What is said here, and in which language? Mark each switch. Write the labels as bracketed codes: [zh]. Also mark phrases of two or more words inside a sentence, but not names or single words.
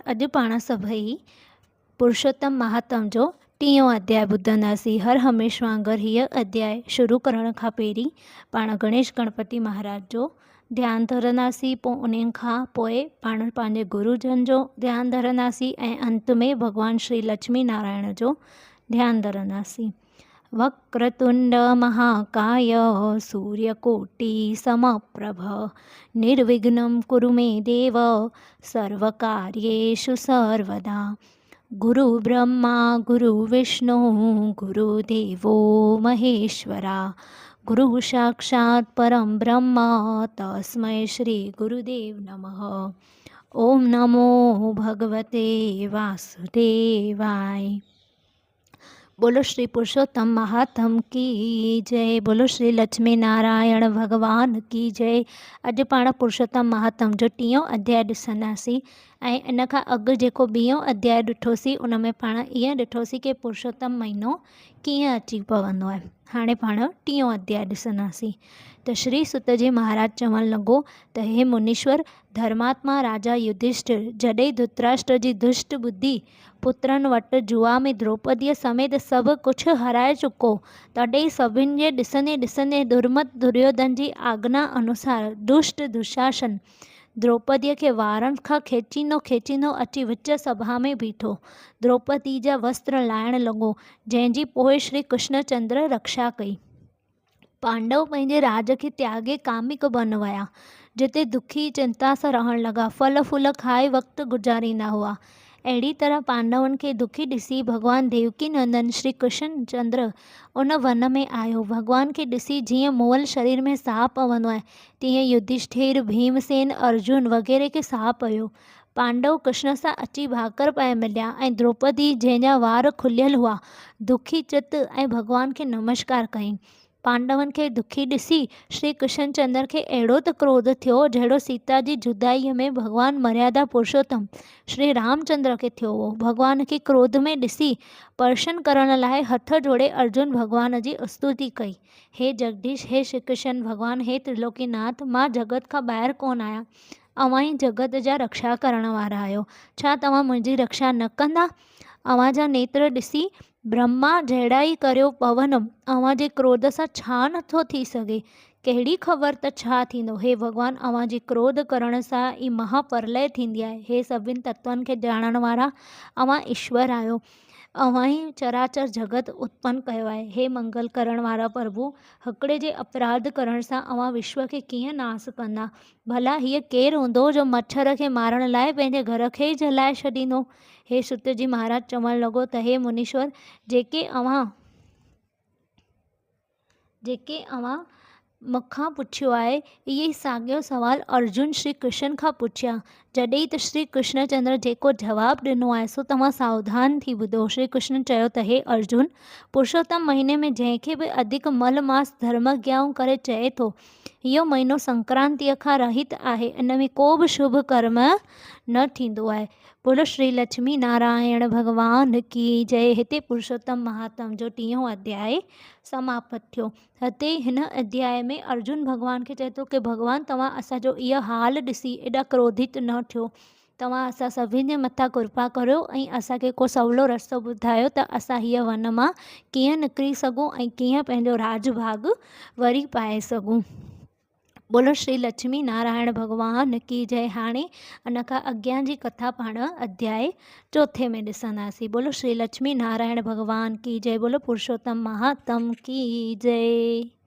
[sd] अॼु पाण सभई पुरुषोत्तम महात्म जो 10 अध्याय ॿुधंदासीं। हर हमेश वांगुरु हीअ अध्याय शुरू करण खां पहिरीं पाण गणेश गणपति महाराज जो ध्यानु धरंदासीं। पोइ उन्हनि खां पोइ पाण पंहिंजे गुरुजन जो ध्यानु धरंदासीं ऐं अंत में भॻवानु श्री लक्ष्मी नारायण जो ध्यानु धरंदासीं। [sa] वक्रतुंड महाकाय सूर्यकोटि समप्रभ निर्विघ्नं कुरु मे देव सर्वकार्येषु सर्वदा। गुरु ब्रह्मा गुरु विष्णु गुरुदेवो महेश्वरा गुरु साक्षात् परं ब्रह्म तस्मै श्री गुरुदेव नमः। ओम नमो भगवते वासुदेवाय। [hi] बोलो श्री पुरुषोत्तम महात्म की जय। बोलो श्री लक्ष्मी नारायण भगवान की जय। [sd] अॼु पाण पुरुषोत्तम महात्म जो 10 अध्याय ॾिसंदासीं ऐं इन खां अॻु जेको 2 अध्याय ॾिठोसीं उन में पाण ईअं ॾिठोसीं कि पुरुषोत्तम महीनो कीअं अची पवंदो आहे। हाणे पाण 10 अध्याय ॾिसंदासीं। त श्री सुत जी महाराज चवणु लॻो त हे मुनीश्वर, धर्मात्मा राजा युधिष्ठिर जॾहिं धृतराष्ट्र जी दुष्ट बुद्धि पुत्रनि वटि जुआ में द्रौपदीअ समेत सभु कुझु हराए चुको, तॾहिं सभिनि जे ॾिसंदे ॾिसंदे दुर्मत दुर्योधन जी आज्ञा अनुसार दुष्ट दुशासन द्रौपदीअ खे वारनि खां खेचींदो अची विच सभा में बीठो। द्रौपदी जा वस्त्र लाइण लॻो, जंहिंजी पोइ श्री कृष्णचंद्र रक्षा कई। पांडव पंहिंजे राज खे त्यागे कामिक बन विया, जिते दुखी चिंता सां रहण लॻा, फल फूल खाए वक़्तु गुज़ारींदा हुआ। अहिड़ी तरह पांडवनि खे दुखी ॾिसी भॻवान देवकी नंदन श्री कृष्णचंद्र उन वन में आयो। भॻवान खे ॾिसी जीअं मुअल शरीर में साह पवंदो आहे, तीअं युधिष्ठिर भीमसेन अर्जुन वग़ैरह खे साह पियो। पांडव कृष्ण सां अची भाकर पाए मिलिया ऐं द्रौपदी जंहिंजा वार खुलियल हुआ दुखी चित ऐं भॻवान खे नमस्कार कई। पांडवनि खे दुखी ॾिसी श्री कृष्णचंद्र खे अहिड़ो त क्रोध थियो जहिड़ो सीता जी जुदाईअ में भॻवान मर्यादा पुरुषोत्तम श्री रामचंद्र खे थियो हो। भॻवान खे क्रोध में ॾिसी पर्शन करण लाइ हथ जोड़े अर्जुन भॻवान जी स्तुति कई। हे जगदीश, हे श्री कृष्ण भॻवान, हे त्रिलोकीनाथ, मां जगत खां ॿाहिरि कोन आहियां, अव्हां ई जगत जा रक्षा करण वारा आहियो। छा तव्हां मुंहिंजी रक्षा न कंदा? अव्हां जा नेत्र ॾिसी ब्रह्मा जहिड़ा ई करियो पवन, अव्हां जे क्रोध सां छा नथो थी सघे? कहिड़ी ख़बर त छा थींदो? हे भॻवान, अव्हां जी क्रोध करण सां ई महाप्रलय थींदी आहे। हे सभिनि तत्वनि खे ॼाणण वारा अव्हां ईश्वर आहियो, अव्हां ई चराचर जगत उत्पन्न कयो आहे। हे मंगल करण वारा प्रभु, हिकिड़े जे अपराध करण सां अव्हां विश्व खे कीअं नास कंदा? भला हीअ केरु हूंदो जो मच्छर खे मारण लाइ पंहिंजे घर खे ई जलाए छॾींदो? हे सुत जी महाराज चवणु लॻो त हे मुनीश्वर, जेके अव्हां मूंखां पुछियो आहे, इहे ई साॻियो सवाल अर्जुन श्री कृष्ण खां पुछिया। जॾहिं त श्री कृष्णचंद्र जेको जवाबु ॾिनो आहे सो तव्हां सावधान थी ॿुधो। श्री कृष्ण चयो त हे अर्जुन, पुरुषोत्तम महीने में जंहिंखे बि अधिक मल मास धर्मज्ञाऊं करे चए थो, इहो महीनो संक्रांतीअ खां रहित आहे, इन में को बि शुभ कर्म न थींदो आहे। [hi] बोलो श्री लक्ष्मी नारायण भगवान की जय। [sd] हिते पुरुषोत्तम महात्म जो 10 अध्याय समाप्त थियो। हिते हिन अध्याय में अर्जुन भॻवान खे चए थो कि भॻवान, तव्हां असांजो इहो हाल ॾिसी एॾा क्रोधित न थियो, तव्हां असां सभिनि जे मथां कृपा करियो ऐं असांखे को सवलो रस्तो ॿुधायो त असां हीअ वन मां कीअं निकिरी सघूं ऐं कीअं पंहिंजो राजभाग वरी पाए सघूं। [hi] बोलो श्री लक्ष्मी नारायण भगवान की जय। [sd] हाणे इन खां अॻियां जी कथा पाण अध्याय 4 में ॾिसंदासीं। [hi] बोलो श्री लक्ष्मी नारायण भगवान की जय। बोलो पुरुषोत्तम महात्म की जय।